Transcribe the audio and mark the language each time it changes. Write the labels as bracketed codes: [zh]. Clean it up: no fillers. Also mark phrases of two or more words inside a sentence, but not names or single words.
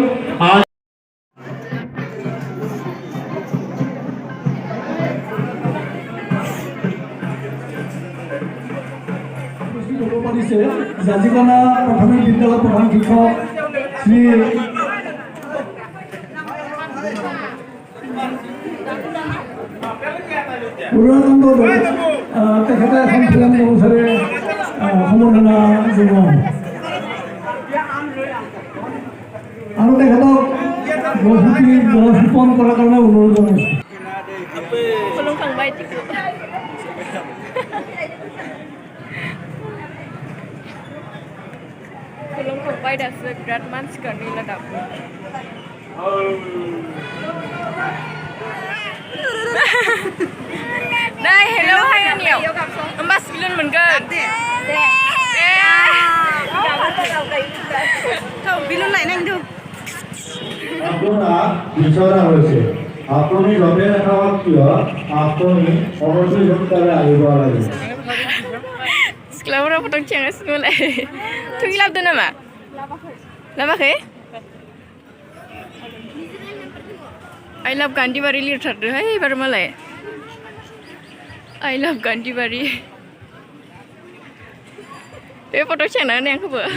[as] জাজিকনা প্ৰাথমিক বিদ্যালয়ৰ প্ৰধান শিক্ষক শ্ৰী পূৰ্ণানন্দ তেখেতে এখন ফিল্ম অনুসাৰে সম্বৰ্ধনা জনাব আৰু তেখেতক গছ ৰোপণ কৰাৰ কাৰণে অনুৰোধ জনাইছোঁ। [brx] खुलुमखांबाय दासो बिराद मानसिखा गैला दाबो नै हेलौ हाय आंनियाव होमबा सिगुन मोनगोन बिलुन लायनांदों [as] আপোনাক বিচৰা হৈছে আপুনি য'তে নাথাকক কিয় আপুনি অৱশ্যই সোনকালে আহিব লাগিব। [brx] सिख्लाफोरा फट' खेंगासिनोलाय थुगि लाबोदो नामा लाबाखै [en] I love [brx] गान्धीबारि लिरथारदोहाय एबार मालाय [en] I love [brx] गान्धीबारि बे फट' खेंना होनाय आंखौबो